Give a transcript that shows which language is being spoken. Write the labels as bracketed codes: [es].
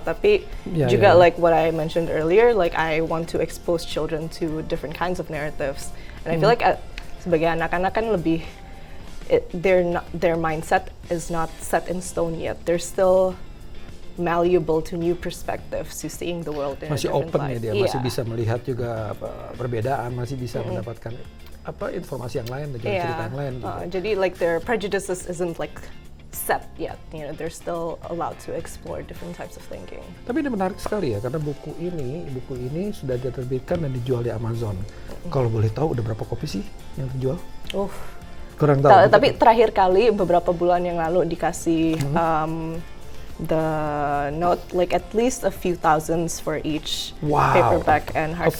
[id] Tapi juga [en] like what I mentioned earlier, like I want to expose children to different kinds of narratives. And I feel like [id] sebagai anak-anak kan lebih, [en] their mindset is not set in stone yet. They're still malleable to new perspectives, to seeing the world in a different light. [id] Masih open ya dia, masih bisa melihat juga perbedaan, masih bisa mendapatkan informasi yang lain dan juga cerita yang lain. Jadi [en] like their prejudices isn't like set yet, you know, they're still allowed to explore different types of thinking. [id] Tapi ini menarik sekali ya, karena buku ini sudah diterbitkan dan dijual di Amazon. Kalau boleh tahu udah berapa kopi sih yang terjual? Kurang tahu. Tapi terakhir kali beberapa bulan yang lalu dikasih [en] the note, like at least a few thousands for each paperback and hard copy.